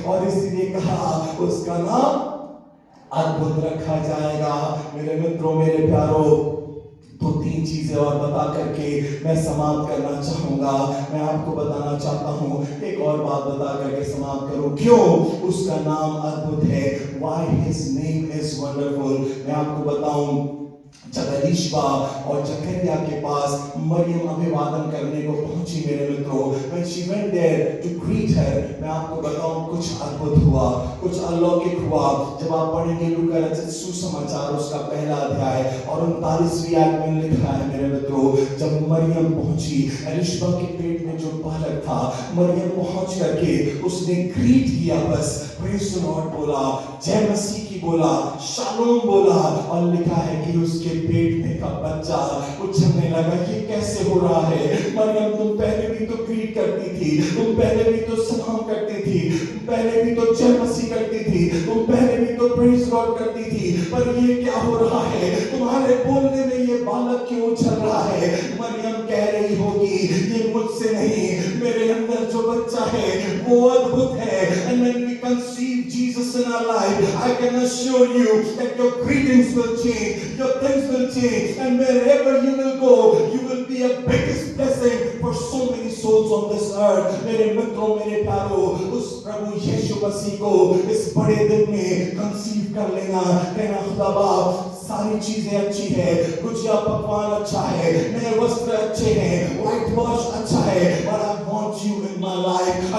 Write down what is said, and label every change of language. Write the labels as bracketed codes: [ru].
[hi] और इसलिए कहा उसका नाम अद्भुत रखा जाएगा। मेरे मित्रों मेरे प्यारों, दो तीन चीजें और बता करके मैं समाप्त करना चाहूंगा। मैं आपको बताना चाहता हूं, एक और बात बता करके समाप्त करूं, क्यों उसका नाम अद्भुत है। [en] Why his name is wonderful। [hi] मैं आपको बताऊं, जब एलीशा और जकरिया के पास मरियम अभिवादन करने को पहुंची मेरे मित्रों, [en] when she went there to greet her, [hi] मैं आपको बताऊं कुछ अद्भुत हुआ, कुछ अलौकिक हुआ। जब आप पढ़ेंगे लूका रचित सुसमाचार उसका पहला अध्याय और 39वीं आयत में लिखा है मेरे मित्रों, जब मरियम पहुंची, एलीशा के पेट में जो बालक था, मरियम पहुंच करके उसने ग्रीट किया, बस प्रेज़ द लॉर्ड बोला, जय मसीह की बोला, शालोम बोला, और लिखा है कि उसके पेट में का बच्चा उछलने लगा। ये कैसे हो रहा है? मरियम तुम पहले भी तो ग्रीट करती थी, तुम पहले भी तो सलाम करती थी, तुम पहले भी तो जय मसीह करती थी, तुम पहले भी तो प्रेज़ गॉड करती थी, पर ये क्या हो रहा है? तुम्हारे बोलने में ये बालक क्यों उछल रहा है? मरियम कह रही होगी ये मुझसे नहीं, मेरे अंदर जो बच्चा है वो अद्भुत है। [en] And when we conceive Jesus in our life, I can assure you that your greetings will change, your things will change, and wherever you will go, you will be a biggest blessing for so many souls on this earth। [hi] मेरे मित्रों मेरे प्यारों, उस प्रभु यीशु मसीह को इस बड़े दिन में कंसीव कर लेना, कहना खुदा बाप सारी चीजें अच्छी है, गुजिया पकवान अच्छा है, नए वस्त्र अच्छे हैं, व्हाइट वॉश अच्छा है, [en] but I want you in my life।